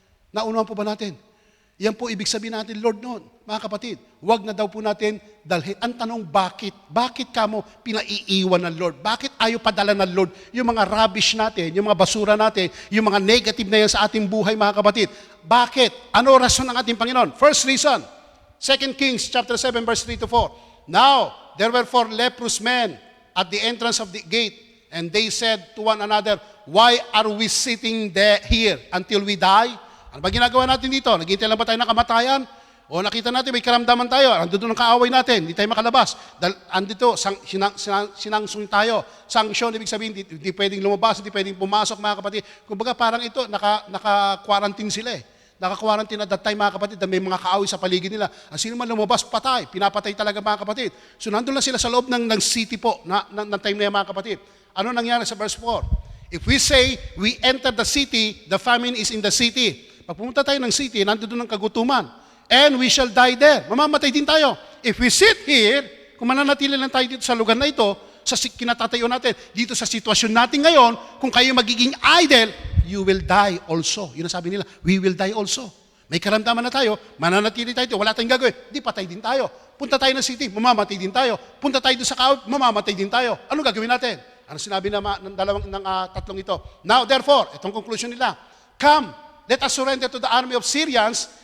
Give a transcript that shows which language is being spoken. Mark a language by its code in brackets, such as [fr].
[tl] Naunawan po ba natin? Yan po ibig sabihin natin, Lord, noon, mga kapatid, huwag na daw po natin dalhin. Ang tanong, bakit? Bakit ka mo pinaiiwan ng Lord? Bakit ayaw padala ng Lord yung mga rubbish natin, yung mga basura natin, yung mga negative na yan sa ating buhay, mga kapatid? Bakit? Ano rason ng ating Panginoon? [en] First reason, 2 Kings chapter 7, verse 3 to 4. Now, there were 4 leprous men at the entrance of the gate, and they said to one another, why are we sitting here until we die? [tl] Ano ba ginagawa natin dito? Naghihintay lang ba tayo ng kamatayan? O nakita natin may karamdaman tayo, ando doon ang kaaway natin, hindi tayo makalabas. Andito, sinangsung tayo. Sanction, ibig sabihin, hindi pwedeng lumabas, hindi pwedeng pumasok, mga kapatid. Kumbaga parang ito, naka-quarantine sila Naka-quarantine [en] at that time, [tl] mga kapatid, na may mga kaaway sa paligid nila. Ang sino man lumabas, patay. Pinapatay talaga, mga kapatid. So nandun lang sila sa loob ng city po, ng time na yan, mga kapatid. Ano nangyari sa verse 4? [en] If we say, we enter the city, the famine is in the city. [tl] Pag pumunta tayo ng city, nandun doon ang kagutuman. [en] And we shall die there. [tl] Mamamatay din tayo. [en] If we sit here, [tl] kung mananatili lang tayo dito sa lugar na ito, sa kinatatayo natin, dito sa sitwasyon natin ngayon, kung kayo magiging idle, [en] you will die also. [tl] Yun ang sabi nila, [en] we will die also. [tl] May karamdaman na tayo, mananatili tayo, wala tayong gagawin, di patay din tayo. Punta tayo ng city, mamamatay din tayo. Punta tayo doon sa kaaway, mamamatay din tayo. Ano gagawin natin? Ano sinabi ng tatlong ito? [en] Now, therefore, [tl] itong conclusion nila, [en] come, let us surrender to the army of Syrians.